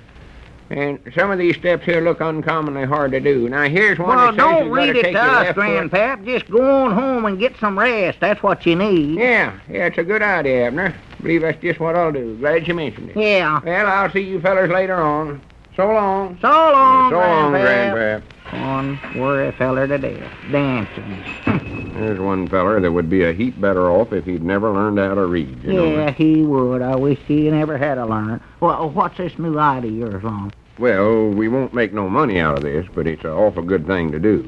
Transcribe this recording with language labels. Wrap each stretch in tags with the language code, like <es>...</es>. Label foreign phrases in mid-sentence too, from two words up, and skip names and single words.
<en>And some of these steps here look uncommonly hard to do. Now, here's one that says don't you've read got to it take to your us, left foot. Grandpap. Just go on home and get some rest. That's what you need. Yeah, it's a good idea, Abner. Believe that's just what I'll do. Glad you mentioned it. Yeah. Well, I'll see you fellers later on. So long. So long, So long, Grandpap. Grandpap. One worry feller to death. Dancing. There's one feller that would be a heap better off if he'd never learned how to read, you know. Yeah, he would. I wish he never had to learn. Well, what's this new idea of yours, Lum? Well, we won't make no money out of this, but it's an awful good thing to do.</en>